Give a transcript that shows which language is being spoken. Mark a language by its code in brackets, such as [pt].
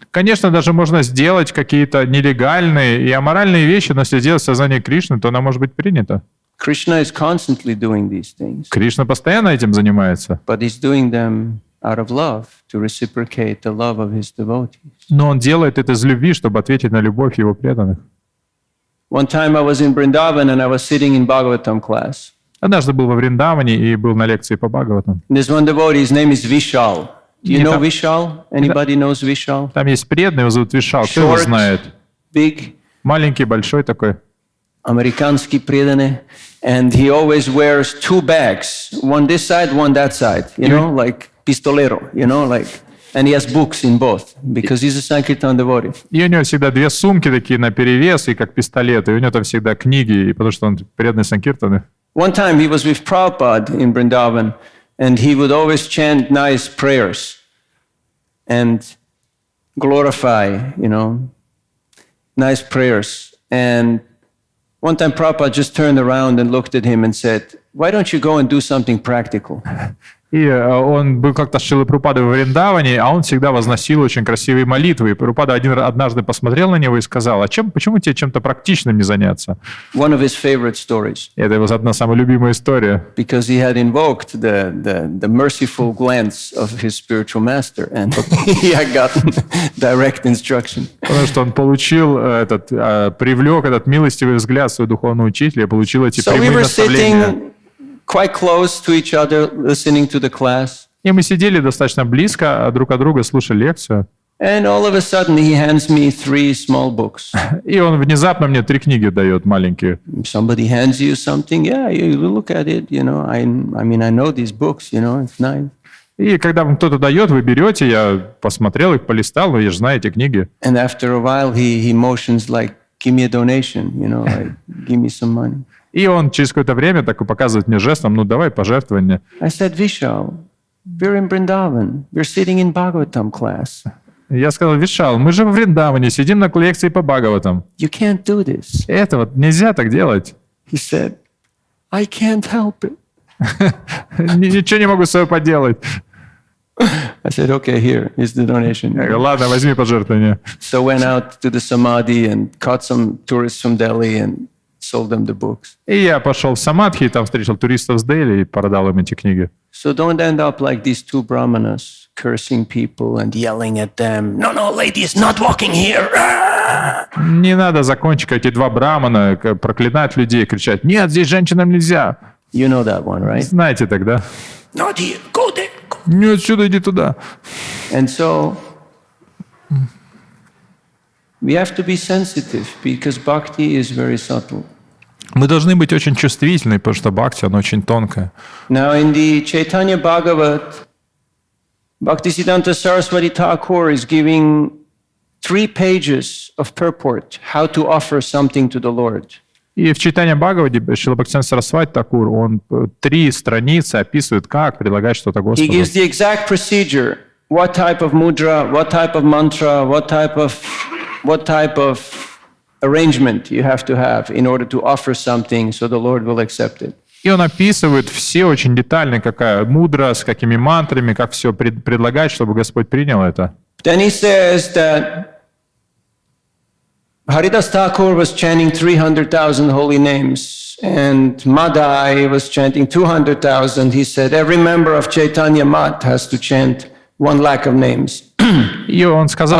[ru] Конечно, даже можно сделать какие-то нелегальные и аморальные вещи, но если сделать в сознании Кришны, то она может быть принята. [en] Krishna is constantly doing these things, [ru] Кришна постоянно этим занимается, [en] but he's doing them out of love to reciprocate the love of his devotees. [ru] но он делает это из любви, чтобы ответить на любовь его преданных. [en] One time I was in Vrindavan and I was sitting in Bhagavatam class. [ru] Однажды был во Вриндаване и был на лекции по Бхагаватам. [en] There's one devotee, his name is Vishal. Do you know [ru] Это- [en] Vishal? Anybody knows Vishal? [ru] Там есть преданный, его зовут Вишал, кто его [en] Short, [ru] знает? [en] big, [ru] Маленький, большой такой. Amerikanski преданный, [en] and he always wears two bags, one this side, one that side, you know, like pistolero, you know, like, and he has books in both, because he's a Sankirtan devotee. [ru] И у него всегда две сумки такие наперевес, и как пистолеты, и у него там всегда книги, и потому что он преданный Санкиртаны. [en] One time he was with Prabhupada in Vrindavan, and he would always chant nice prayers and glorify, you know, nice prayers. And one time Prabhupada just turned around and looked at him and said, why don't you go and do something practical? [ru] И он был как-то с Шрилой Прабхупадой во Вриндаване, а он всегда возносил очень красивые молитвы. И Прабхупада однажды посмотрел на него и сказал, почему тебе чем-то практичным не заняться? [en] One of his favorite stories, [ru] И это его одна самая любимая история. [en] because he had invoked the merciful glance of his spiritual master, and he had gotten direct instruction. [ru] Потому что он получил привлек этот милостивый взгляд своего духовного учителя, получил эти [en] So we [ru] прямые наставления. [en] sitting quite close to each other, listening to the class, [ru] И мы сидели достаточно близко друг от друга, слушали лекцию. [en] and all of a sudden he hands me 3 small books. [ru] И он внезапно мне 3 книги дает, маленькие. [en] Somebody hands you something, yeah, you look at it, you know, I mean, I know these books, you know, it's nice. [ru] И когда вам кто-то дает, вы берете, я посмотрел их, полистал, но я же знаю эти книги. [en] And after a while he motions like, give me a donation, you know, like, give me some money. [ru] И он через какое-то время так и показывает мне жестом, ну давай пожертвование. [en] I said, Vishal, we're in Vrindavan, we're sitting in Bhagavatam class. [ru] Я сказал, Вишал, мы же в Вриндаване, сидим на лекции по Бхагаватам. [en] You can't do this. [ru] Это вот нельзя так делать. [en] He said, I can't help it. [ru] Ничего не могу с собой поделать. [en] I said, okay, here is the donation. [ru] Я говорю, ладно, возьми пожертвование. [en] So went out to the Samadhi and caught some tourists from Delhi and sold them the books. [ru] И я пошел в Самадхи, и там встретил туристов с Дели и продал им эти книги. [en] So don't end up like these two brahmanas cursing people and yelling at them. No, ladies, not walking here. [ru] Не надо закончить эти два брамана проклинать людей, кричать: нет, здесь женщинам нельзя. [en] You know that one, right? [ru] Знаете тогда? [en] Not here. Go there. Go. [ru] Нет, сюда, иди туда. [en] And so we have to be sensitive because bhakti is very subtle. [ru] Мы должны быть очень чувствительны, потому что бхакти, оно очень тонкое. [en] Now in the Chaitanya Bhagavat, Bhaktisiddhanta Saraswati Thakur is giving 3 pages of purport how to offer something to the Lord. [ru] И в Чайтанья Бхагавате Шрила Бхактисиддханта Сарасвати Такур, он 3 страницы описывает, как предлагать что-то [en] He [ru] Господу. [en] gives the exact procedure, what type of mudra, what type of mantra, what type of arrangement you have to have in order to offer something so the Lord will accept it. [ru] И он описывает все очень детально, какая мудра, с какими мантрами, как все предлагать, чтобы Господь принял это. [en] Then he says that Haridas Thakur was chanting 300,000 holy names, and Madai was chanting 200,000. He said every member of Chaitanya Mat has to chant 1 lakh of names. [ru] И он сказал,